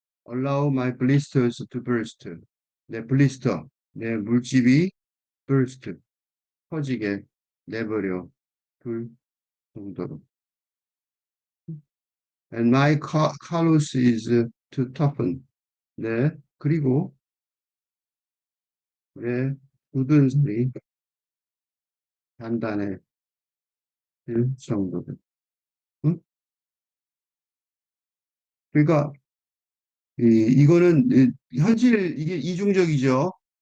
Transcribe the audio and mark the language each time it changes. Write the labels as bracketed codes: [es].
[en] Allow my blisters to burst. [ko] 내 블리스터, 내 물집이 burst, 터지게 내버려 둘 정도로. [en] And my callus is to toughen. [ko] 네, 그리고 내 굳은 살이 단단해질 정도로. 응? 그러니까 이거는 현실 이게 이중적이죠.